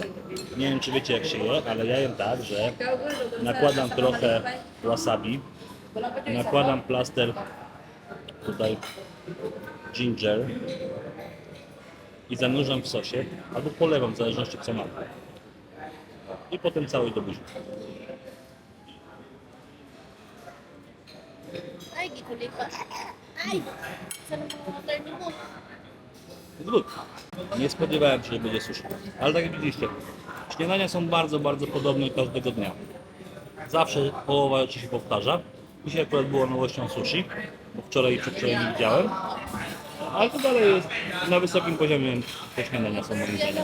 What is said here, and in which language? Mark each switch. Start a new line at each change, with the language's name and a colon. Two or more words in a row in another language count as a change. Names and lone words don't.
Polish: Nie wiem, czy wiecie, jak się je, ale ja jem tak, że nakładam trochę wasabi, nakładam plaster tutaj ginger i zanurzam w sosie, albo polewam, w zależności co mam. I potem cały do buzi.
Cebuano: Ay, gikulit ko. Ay!
Filipino: Saan ang mga turn mo?
English: Good.
Polish: Nie spodziewałem się, że będzie sushi. Ale tak jak widzieliście, śniadania są bardzo, bardzo podobne każdego dnia. Zawsze połowa rzeczy się powtarza. Dzisiaj akurat było nowością sushi, bo wczoraj i przedwczoraj nie widziałem. Ale to dalej jest na wysokim poziomie, te śniadania są moim zdaniem.